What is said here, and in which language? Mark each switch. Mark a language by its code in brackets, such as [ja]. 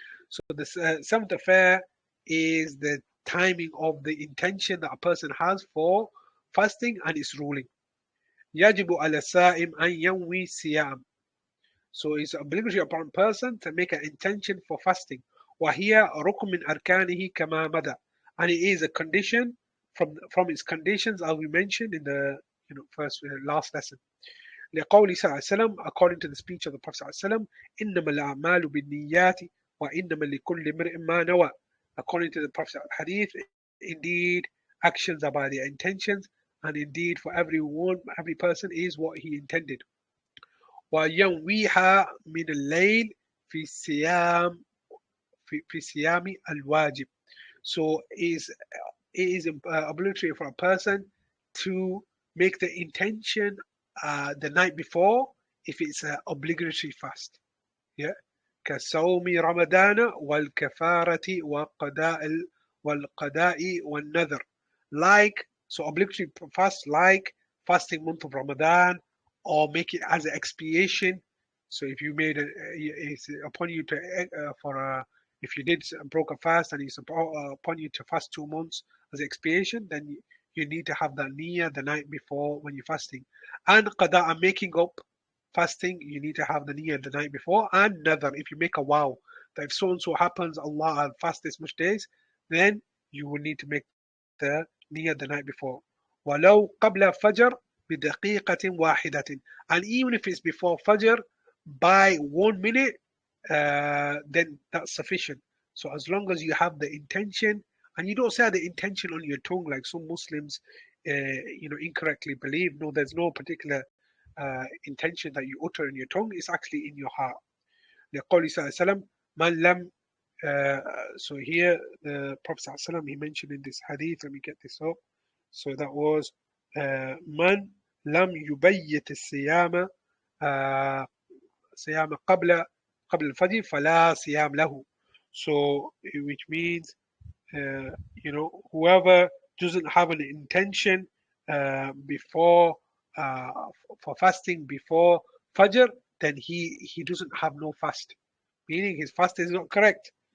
[en] So the seventh affair is the timing of the intention that a person has for fasting and its ruling. [ar] يجب على الصائم أن ينوي الصيام. [en] So it's obligatory upon a person to make an intention for fasting. [ar] وهي ركن من أركانه كما مدى. [en] And it is a condition from its conditions, as we mentioned in the first last lesson. [ar] لقول صلى الله عليه وسلم, [en] according to the speech of the Prophet [ar] صلى الله عليه وسلم, إنما الأعمال بالنيات وإنما لكل امرئ ما نوى. [en] According to the Prophet hadith, indeed actions are by their intentions, and indeed for every person is what he intended. [ar] وينويها من الليل في الصيام في صيام الواجب. [en] So it is obligatory for a person to make the intention the night before if it's an obligatory fast. Yeah. [ar] كصوم رمضان والكفارة والقضاء والنذر. [en] Like, so obligatory fast like fasting month of Ramadan, or make it as an expiation. So if you made it's upon you to if you did broke a fast and it's upon you to fast 2 months as expiation, then you need to have that niyyah the night before when you're fasting. And qada, making up fasting, you need to have the niyyah the night before. And nadhar, if you make a vow that if so and so happens, Allah, I'll fast this much days, then you will need to make the niyyah the night before. [ar] ولو قبل فجر بدقيقة واحدة. [en] And even if it's before Fajr by 1 minute, then that's sufficient. So as long as you have the intention, and you don't say the intention on your tongue like some Muslims, incorrectly believe. No, there's no particular intention that you utter in your tongue. It's actually in your heart. [ar] لقول صلى الله عليه وسلم من لم [en] so here the Prophet صلى الله عليه وسلم, he mentioned in this hadith, let me get this up. So that was [ar] من لم يبيت الصيام صيام قبل الفجر فلا صيام له. [en] So which means whoever doesn't have an intention before for fasting before Fajr, then he doesn't have no fast, meaning his fast is not correct.